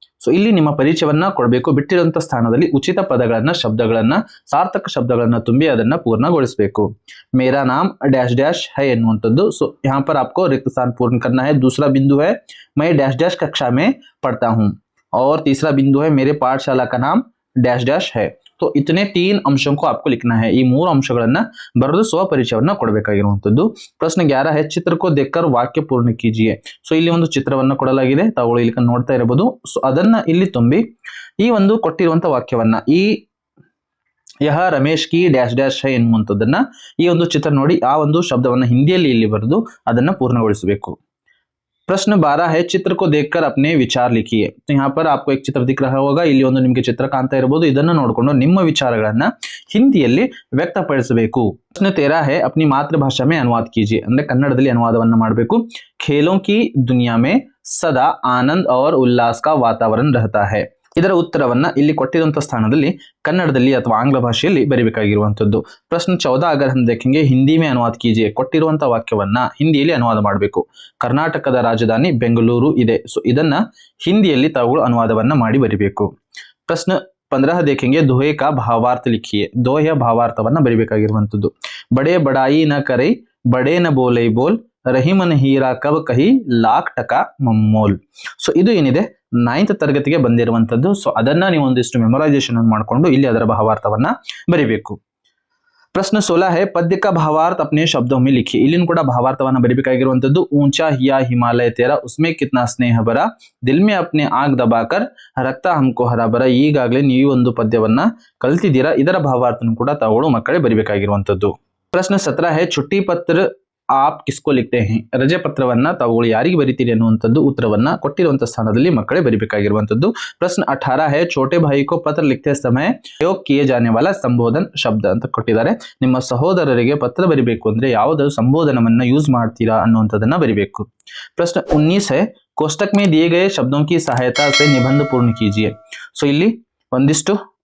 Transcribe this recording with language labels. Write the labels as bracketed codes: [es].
[kn] So ಇಲ್ಲಿ ನಿಮ್ಮ ಪರಿಚಯವನ್ನ ಕೊಡಬೇಕು। ಬಿಟ್ಟಿರುವಂತ ಸ್ಥಾನದಲ್ಲಿ ಉಚಿತ ಪದಗಳನ್ನ ಶಬ್ದಗಳನ್ನ ಸಾರ್ಥಕ ಶಬ್ದಗಳನ್ನ ತುಂಬಿ ಅದನ್ನ ಪೂರ್ಣಗೊಳಿಸಬೇಕು। [hi] मेरा नाम डैश डैश है ಎನ್ನುವಂತದ್ದು। ಸೊ यहाँ पर आपको रिक्त स्थान पूर्ण करना है। दूसरा बिंदु है मैं डैश डैश कक्षा में पढ़ता हूँ और तीसरा बिंदु है मेरे पाठशाला का नाम डैश डैश है। तो इतने 3 अंशों को आपको लिखना है। [kn] ಈ 3 ಅಂಶಗಳನ್ನ ಬರೆದು ಸ್ವ ಪರಿಚಯವನ್ನ ಕೊಡಬೇಕಾಗಿರುವಂತದ್ದು। [hi] प्रश्न 11 है चित्र को देखकर वाक्य पूर्ण कीजिए। [kn] ಸೊ ಇಲ್ಲಿ ಒಂದು ಚಿತ್ರವನ್ನ ಕೊಡಲಾಗಿದೆ, ತಾವುಗಳು ಇಲ್ಲಿ ನೋಡ್ತಾ ಇರಬಹುದು। ಸೊ ಅದನ್ನ ಇಲ್ಲಿ ತುಂಬಿ ಈ ಒಂದು ಕೊಟ್ಟಿರುವಂತ ವಾಕ್ಯವನ್ನ ಈ [hi] ಯಹ ರಮೇಶ್ ಕಿ ಡ್ಯಾಶ್ ಡ್ಯಾಶ್ है [kn] ಎನ್ನುವಂತದನ್ನ ಈ ಒಂದು ಚಿತ್ರ ನೋಡಿ ಆ ಒಂದು ಶಬ್ದವನ್ನ ಹಿಂದಿಯಲ್ಲಿ ಇಲ್ಲಿ ಬರೆದು ಅದನ್ನ ಪೂರ್ಣಗೊಳಿಸಬೇಕು। [hi] प्रश्न 12 है चित्र को देखकर अपने विचार लिखिए। तो यहाँ पर आपको एक चित्र दिख रहा होगा, [kn] ಇಲ್ಲಿ ಒಂದು ನಿಮಗೆ ಚಿತ್ರ ಕಾಣ್ತಾ ಇರಬಹುದು। ಇದನ್ನ ನೋಡಿಕೊಂಡು ನಿಮ್ಮ ವಿಚಾರಗಳನ್ನ ಹಿಂದಿಯಲ್ಲಿ ವ್ಯಕ್ತಪಡಿಸಬೇಕು। [hi] प्रश्न 13 है अपनी मातृभाषा में अनुवाद कीजिए। [kn] ಅಂದ್ರೆ ಕನ್ನಡದಲ್ಲಿ ಅನುವಾದವನ್ನ ಮಾಡಬೇಕು। [hi] खेलों की दुनिया में सदा आनंद और उल्लास का वातावरण रहता है। [kn] ಇದರ ಉತ್ತರವನ್ನ ಇಲ್ಲಿ ಕೊಟ್ಟಿರುವಂತ ಸ್ಥಾನದಲ್ಲಿ ಕನ್ನಡದಲ್ಲಿ ಅಥವಾ ಆಂಗ್ಲ ಭಾಷೆಯಲ್ಲಿ ಬರೆಯಬೇಕಾಗಿರುವಂತದ್ದು। [hi] प्रश्न 14 अगर हम देखेंगे हिंदी में अनुवाद कीजिए। [kn] ಕೊಟ್ಟಿರುವಂತ ವಾಕ್ಯವನ್ನ ಹಿಂದಿಯಲ್ಲಿ ಅನುವಾದ ಮಾಡಬೇಕು। ಕರ್ನಾಟಕದ ರಾಜಧಾನಿ ಬೆಂಗಳೂರು ಇದೆ। ಸೊ ಇದನ್ನ ಹಿಂದಿಯಲ್ಲಿ ತಾವುಗಳು ಅನುವಾದವನ್ನ ಮಾಡಿ ಬರಿಬೇಕು। [hi] प्रश्न 15 देखेंगे दोहे का भावार्थ लिखिए। [kn] दोಹೆಯ ಭಾವಾರ್ಥವನ್ನ ಬರಿಬೇಕಾಗಿರುವಂತದ್ದು। [hi] बड़े बड़ाई न करे बड़े न बोले बोल ರಹಿಮನ್ ಹೀರಾ ಕಬ್ ಕಹಿ ಲಾಖ್ ಟಕ ಮಮ್ಮೋಲ್। [kn] ಸೊ ಇದು ಏನಿದೆ 9th ತರಗತಿಗೆ ಬಂದಿರುವಂತದ್ದು। ಸೊ ಅದನ್ನ ನೀವು ಒಂದಿಷ್ಟು ಮೆಮೊರೈಸೇಷನ್ ಮಾಡಿಕೊಂಡು ಇಲ್ಲಿ ಅದರ ಭಾವಾರ್ಥವನ್ನ ಬರಿಬೇಕು। [hi] प्रश्न 16 है पद्य का भावार्थ अपने शब्दों में लिखिए। [kn] ಇಲ್ಲಿನ ಕೂಡ ಭಾವಾರ್ಥವನ್ನ ಬರಿಬೇಕಾಗಿರುವಂತದ್ದು। [hi] ऊंचा हिया हिमालय तेरा उसमें कितना स्नेह भरा दिल में अपने आग दबाकर रखता हमको हरा भरा। [kn] ಈಗಾಗಲೇ ನೀವು ಒಂದು ಪದ್ಯವನ್ನ ಕಲಿತಿದ್ದೀರಾ, ಇದರ ಭಾವಾರ್ಥನ ಕೂಡ ತಾವುಗಳು ಮಕ್ಕಳೇ ಬರಿಬೇಕಾಗಿರುವಂತದ್ದು। [hi] प्रश्न 17 है छुट्टी पत्र आप किसको लिखते हैं [kn] ರಜೆ ಪತ್ರವನ್ನ ತಾವುಗಳು ಯಾರಿಗೆ ಬರೀತೀರಿ ಅನ್ನುವಂಥದ್ದು ಉತ್ತರವನ್ನ ಕೊಟ್ಟಿರುವಂತಹ ಸ್ಥಾನದಲ್ಲಿ ಮಕ್ಕಳೇ ಬರೀಬೇಕಾಗಿರುವಂತದ್ದು ಪ್ರಶ್ನೆ 18 [hi] है छोटे भाई को पत्र लिखते समय प्रयोग किए जाने वाला संबोधन शब्द [kn] ಅಂತ ಕೊಟ್ಟಿದ್ದಾರೆ ನಿಮ್ಮ ಸಹೋದರರಿಗೆ ಪತ್ರ ಬರಿಬೇಕು ಅಂದ್ರೆ ಯಾವುದಾದರೂ ಸಂಬೋಧನವನ್ನ ಯೂಸ್ ಮಾಡ್ತೀರಾ ಅನ್ನುವಂಥದ್ದನ್ನ ಬರಿಬೇಕು ಪ್ರಶ್ನೆ 19 [hi] है कोष्टक में दिए गए शब्दों की सहायता से निबंध पूर्ण कीजिए [kn] ಸೊ ಇಲ್ಲಿ ಒಂದಿಷ್ಟು